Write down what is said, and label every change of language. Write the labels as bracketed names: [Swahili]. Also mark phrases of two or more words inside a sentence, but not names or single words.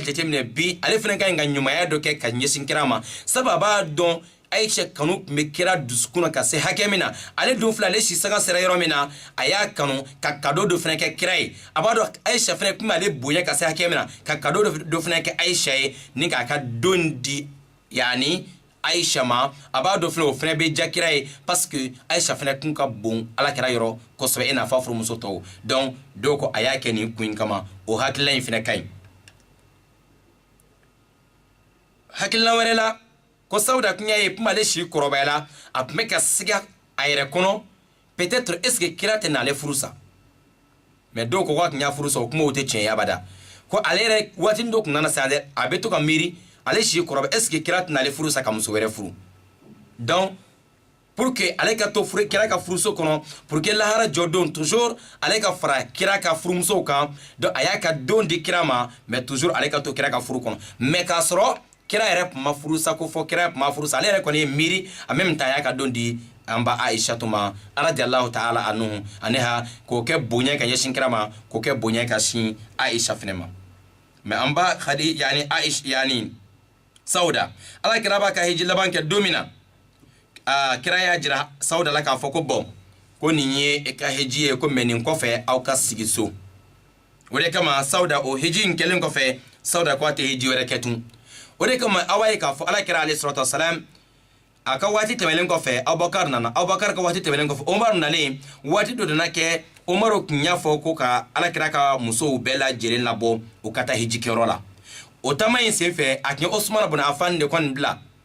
[Bambara] jateminɛ bi ale fɛnɛ ka ɲi ka ɲumanya dɔ kɛ ka ɲɛsin kira ma sabu a b'a dɔn Aisha kanu tun bɛ kira dusukun na ka se hakɛ min na ale dun filɛ ale sisanga sera yɔrɔ min na a y'a kanu ka kado dɔ fɛnɛ kɛ kira ye a b'a dɔn Aisha fɛnɛ tun b'ale bonya ka se hakɛ min na ka kado dɔ fɛnɛ kɛ Aisha ye ni k'a ka don di yani Aisha ma a b'a dɔn fɛnɛ o fɛnɛ bɛ ja kira ye [French] parce que [Bambara] Aisha fɛnɛ tun ka bon alakira yɔrɔ kosɛbɛ i n'a fɔ furumuso tɔw donc dɔw ko a y'a kɛ nin kun in kama o hakilina in fɛnɛ ka ɲi hakilina wɛrɛ la ko Sauda kun y'a ye kuma ale si kɔrɔbayala a tun bɛ ka siga a yɛrɛ kɔnɔ [French] peut-être est-ce que [Bambara] kira tɛ n'ale furu sa mais dɔw ko k'a tun y'a furu sa o kumaw tɛ tiɲɛ ye abada ko ale yɛrɛ waatinin dɔ tun nana se a bɛ to ka miiri ale si kɔrɔbɛ [French] est-ce que [Bambara] kira tɛ n'ale furu sa ka muso wɛrɛ furu donc [French] pour que [Bambara] ale ka to furu kira ka furuso kɔnɔ [French] pour que [Bambara] lahara jɔ don toujours ale ka fara kira ka furumusow kan donc a y'a ka don di kira ma mais toujours ale ka to kira ka furu kɔnɔ mais k'a sɔrɔ kira yɛrɛ tun ma furu sa ko fɔ kira tun ma furu sa ale yɛrɛ kɔni ye miiri [French] en même temps [Bambara] a y'a ka don di an ba Aisha ma [Arabic] رضي الله تعالى عنها [Bambara] k'o kɛ bonya ka ɲɛsin kira ma k'o kɛ bonya ka sin Aisha fɛnɛ ma mais an ba Khadi yani Aisha yani Sauda ala kira b'a ka hiji laban kɛ don min na kira y'a jira Sauda la k'a fɔ ko bon ko nin ye e ka hiji ye ko mais nin kɔfɛ aw ka sigi so o de kama Sauda o hiji in kɛlen kɔfɛ Sauda ko a tɛ hiji wɛrɛ kɛ tun o de kama awa ye k'a fɔ ala kira [Arabic] عليه الصلاة والسلام [Bambara] a ka waati tɛmɛlen kɔfɛ Abubakar nana Abubakar ka waati tɛmɛlen kɔfɛ Umar nalen waati dɔ nana kɛ Umar tun y'a fɔ ko ka ala kira ka musow bɛɛ lajɛlen labɔ u ka taa hiji kɛyɔrɔ la o taama in senfɛ a tun ye Usman ibn Affan de kɔni bila